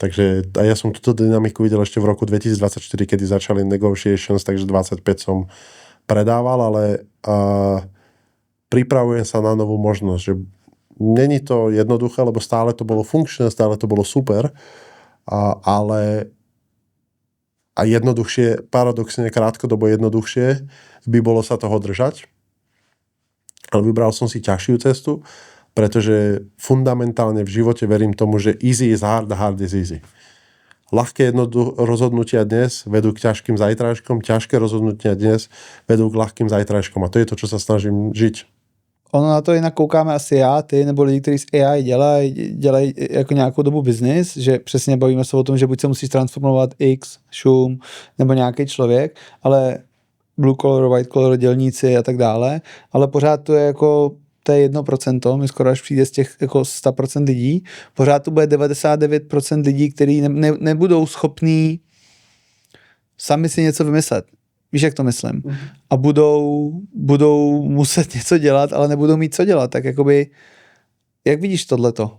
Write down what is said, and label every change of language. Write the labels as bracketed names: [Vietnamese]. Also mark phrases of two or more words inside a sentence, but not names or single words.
[Slovak] Takže ja som túto dynamiku videl ešte v roku 2024, kedy začali negotiations, takže 25 som predával, ale pripravujem sa na novú možnosť, že není to jednoduché, lebo stále to bolo funkčné, stále to bolo super, ale a jednoduchšie, paradoxne krátkodobo jednoduchšie by bolo sa toho držať. Ale vybral som si ťažšiu cestu, pretože fundamentálne v živote verím tomu, že [English] easy is hard [Slovak] a [English] hard is easy. [Slovak] Ľahké rozhodnutia dnes vedú k ťažkým zajtrajškom, ťažké rozhodnutia dnes vedú k ľahkým zajtrajškom a to je to, čo sa snažím žiť. [Czech] Ono na to jinak koukáme asi já, ty nebo lidi, kteří z AI dělají jako nějakou dobu biznis, že přesně bavíme se o tom, že buď se musíš transformovat X, šum nebo nějaký člověk, ale [English] blue collar, white collar, [Czech] dělníci a tak dále, ale pořád to je jako, to je 1%, my skoro až přijde z těch jako 100% lidí, pořád to bude 99% lidí, kteří nebudou schopní sami si něco vymyslet. Víš, jak to myslím? A budou muset něco dělat, ale nebudou mít co dělat, tak jakoby, jak vidíš tohleto?